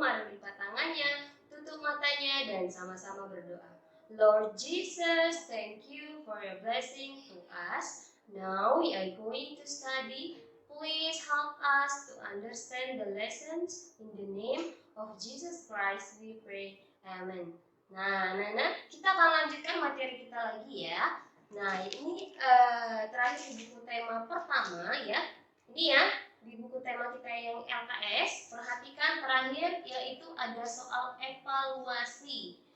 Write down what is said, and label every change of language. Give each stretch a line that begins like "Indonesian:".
Indonesian: Mari lipat tangannya, tutup matanya, dan sama-sama berdoa.
English: Lord Jesus, thank you for your blessing to us. Now we are going to study. Please help us to understand the lessons. In the name of Jesus Christ we pray. Amen.
Indonesian: Nah, kita akan lanjutkan materi kita lagi ya. Nah, ini terakhir di buku tema pertama ya. Ini ya, di buku tema kita yang LKS. Perhatikan terakhir yaitu ada soal evaluasi.